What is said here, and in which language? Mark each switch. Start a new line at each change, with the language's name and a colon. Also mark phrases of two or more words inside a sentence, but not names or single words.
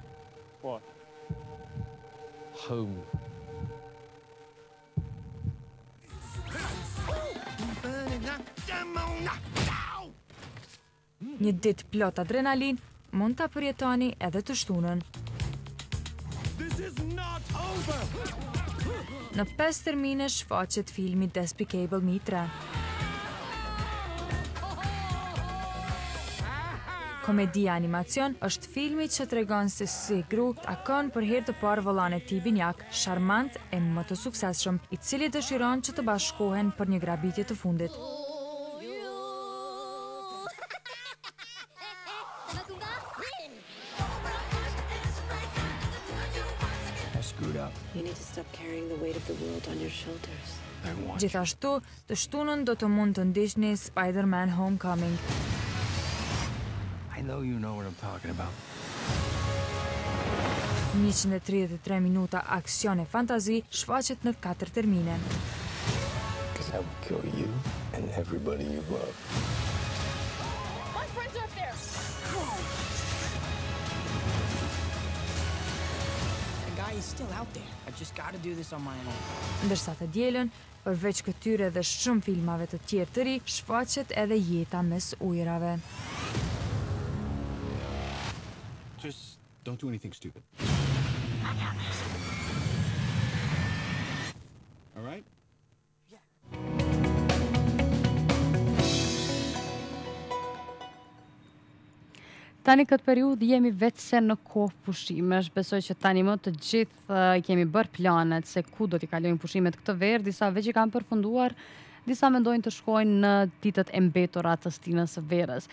English: What? Home.
Albanian: Një ditë plot adrenalin mund ta përjetoni edhe të shtunën. Në 5 termine shfaqet filmi Despicable Me 3. Komedia animacion është filmi që tregon se si Gru takon për herë të parë vëllain e tij binjak, sharmant e më të suksesshëm, i cili dëshiron që të bashkohen për një grabitje të fundit.
English: You need to stop carrying the weight of the world on your shoulders.
Albanian: Gjithashtu, të shtunën do të mund të ndiqni Spider-Man Homecoming.
English: I know you know what I'm talking about.
Albanian: 133 minuta aksion e fantazi shfaqet në 4 termine.
English: Because I will kill you and everybody you love. My friends are up there. The guy is still out there. I just gotta do this on my own.
Albanian: Ndërsa të dielën, përveç këtyre dhe shumë filmave të tjerë të ri, shfaqet edhe jeta mes ujrave.
English: Just don't do anything stupid. I got this. All right?
Albanian: Tani këtë periudhë jemi vetëse në kohë pushimesh. Besoj që tani më të gjithë kemi bërë planet se ku do t'i kalojnë pushimet këtë verë. Disa veç i kanë përfunduar, disa mendojnë të shkojnë në ditët e mbetura të stinës së verës.